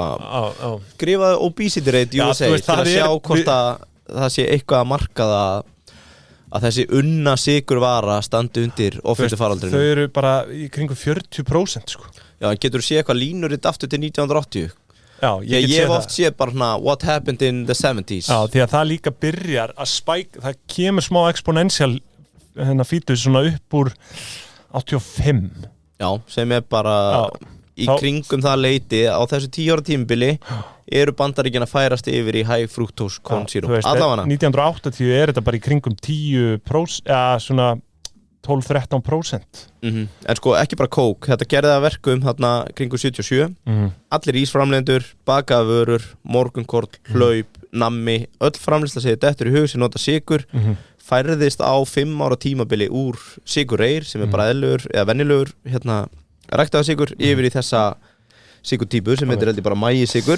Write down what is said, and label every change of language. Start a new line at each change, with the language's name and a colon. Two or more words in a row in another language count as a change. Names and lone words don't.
Icelandic: Skrifaðu
English: obesity rate USA
Icelandic: til að sjá hvort það sé eitthvað að marka það að þessi unna sykurvara standi undir offitu faraldrinu. Þau eru bara í kringum 40% sko. Já, en getur þú séð eitthvað línuritt aftur til 1980? Já, ég hef oft séð bara hana,
English: what happened in the 70s.
Icelandic: Já, því að það líka byrjar að spike, það kemur smá exponential fítus svona upp úr 85. Já, sem er bara í kringum það leiti á þessu 10 ára tímabili eru Bandaríkjana færast yfir í
English: high fructose corn syrup.
Icelandic: Allavega 1980 er þetta bara í kringum 10%, eða svona 12-13%. En sko ekki bara Coke, þetta gerði það verkum þarna kringum 77. Allir ísframleiðendur, bakaða vörur, morgunkorn, hlaup, nammi, öll framleiðsla segir dettur í hug sem nota sykur, færðist á 5 ára tímabili úr sykurreyr sem er bara eðlugur eða venjulegur ræktaða sykur yfir í þessa sykurtípu sem heitir heldur bara maísykur.